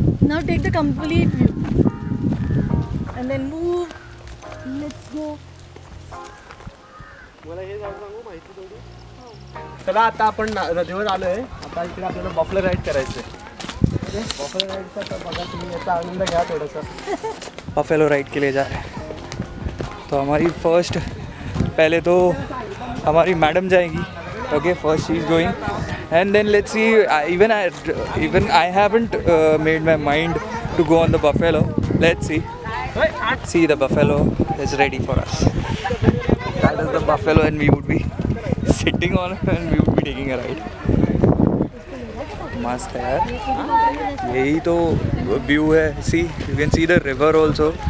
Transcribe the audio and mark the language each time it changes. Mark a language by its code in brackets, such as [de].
[en] Now take the complete view. And then move. Let's go. [mr] मला हे जाऊ सांगू माहिती थोडी. चला आता आपण नदीवर आलो आहे. आता इकडे आपल्याला बफलो राईड करायचं आहे. बफलो राईडचा तर बघा तुम्ही, याचा आनंद घ्या थोडासा. [hi] बफेलो राइड के लिए जा रहे हैं. तो हमारी फर्स्ट पहले तो हमारी मैडम जाएगी. [en] Okay, first she is going and then let's see. Even I haven't made my mind to go on the buffalo. Let's see the buffalo is ready for us. That is the buffalo and we would be sitting on it and we would be taking a ride. [hi] मस्त है यार. यही तो view है. [en] See, you can see the river also.